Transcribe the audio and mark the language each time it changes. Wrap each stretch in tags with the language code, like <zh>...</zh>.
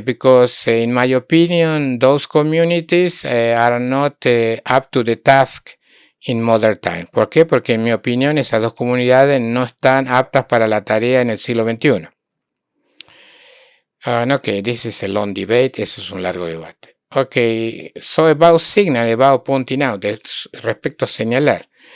<en>Because in my opinion, those communities are not up to the task in modern time.</en> <es>¿Por qué? Porque en mi opinión esas dos comunidades no están aptas para la tarea en el siglo XXI.</es> <en>Okay, this is a long debate.</en> <es>Eso es un largo debate.</es> <en>Okay, so about signal, about pointing out,</en> <es>respecto a señalar.</es>